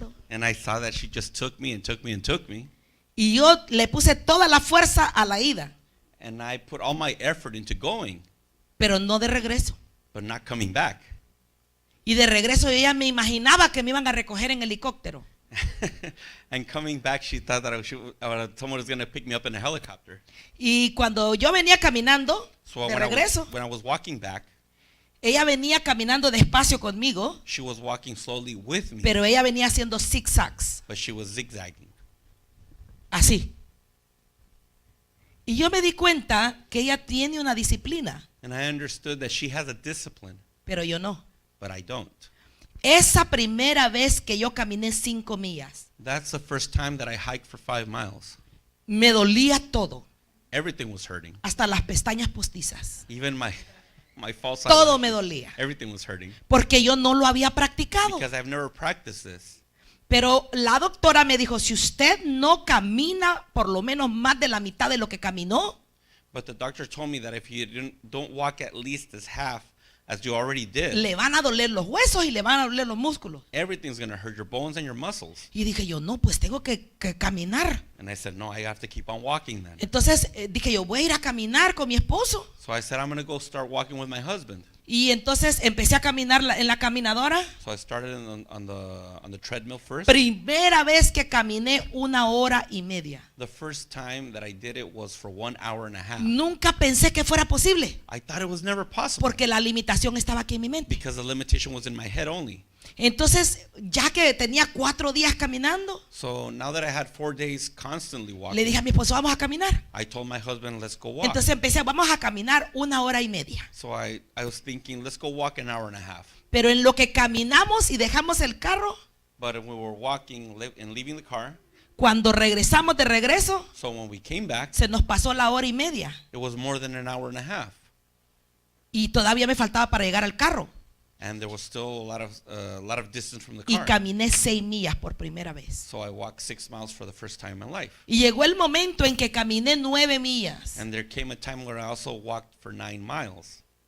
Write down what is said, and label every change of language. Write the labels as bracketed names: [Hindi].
[English] And I saw that she just took me and took me and took me. [Spanish] Y yo le puse toda la fuerza a la ida, [English] And I put all my effort into going, [Spanish] pero no de regreso. [English] but not coming back. [Spanish] Y de regreso yo ya me imaginaba que me iban a recoger en helicóptero. [English] And coming back, she thought that someone was going to pick me up in a helicopter. [Spanish] Y cuando yo venía caminando [English] So [Spanish] de regreso, [English] when I was walking back, [Spanish] ella venía caminando despacio conmigo, [English] she was walking slowly with me, [Spanish] pero ella venía haciendo zigzags, [English] but she was zigzagging. [Spanish] así. Y yo me di cuenta que ella tiene una disciplina, [English] And I understood that she has a discipline, [Spanish] pero yo no. [English] but I don't. [Spanish] Esa primera vez que yo caminé 5 millas, [English] That's the first time that I hiked for 5 miles. [Spanish] me dolía todo, [English] Everything was hurting. [Spanish] hasta las pestañas postizas. [English] Even my false [Spanish] Todo [English] eyelashes, [Spanish] me dolía, [English] everything was hurting. [Spanish] porque yo no lo había practicado. [English] Because I've never practiced this. [Spanish] Pero la doctora me dijo, si usted no camina por lo menos más de la mitad de lo que caminó, [English] But the doctor told me that if you don't walk at least as half as you already did, [Spanish] le van a doler los huesos y le van a doler los músculos. [English] everything's going to hurt your bones and your muscles. [Spanish] Y dije yo, no, pues tengo que caminar. [English] And I said, no, I have to keep on walking then. [Spanish] Entonces dije yo, voy a ir a caminar con mi esposo. [English] So I said, I'm going to go start walking with my husband. [Spanish] Y entonces empecé a caminar en la caminadora. [English] So I started on the treadmill first. [Spanish] Primera vez que caminé 1 hora y media. [English] The first time that I did it was for 1 hour and a half. [Spanish] Nunca pensé que fuera posible, [English] I thought it was never possible [Spanish] porque la limitación estaba aquí en mi mente. [English] because the limitation was in my head only. [Spanish] Entonces, ya que tenía 4 días caminando, [English] So now that I had 4 days constantly [Spanish] le [English] walking, [Spanish] dije a mi esposo, vamos a caminar. [English] I told my husband, let's go walk. [Spanish] Entonces empecé, vamos a caminar 1 hora y media. [English] So I was thinking, let's go walk an hour and a half. [Spanish] Pero en lo que caminamos y dejamos el carro, [English] But when we were walking and leaving the car, [Spanish] cuando regresamos de regreso, [English] so when we came back, [Spanish] se nos pasó la hora y media. [English] it was more than an hour and a half. [Spanish] Y todavía me faltaba para llegar al carro. [English] And there was still a lot of distance from the [Spanish] Y [English] car. [Spanish] caminé 6 millas por primera vez. [English] So I walked 6 miles for the first time in my life. [Spanish] Y llegó el momento en que caminé 9 millas. [English] And there came a time where I also walked for 9 miles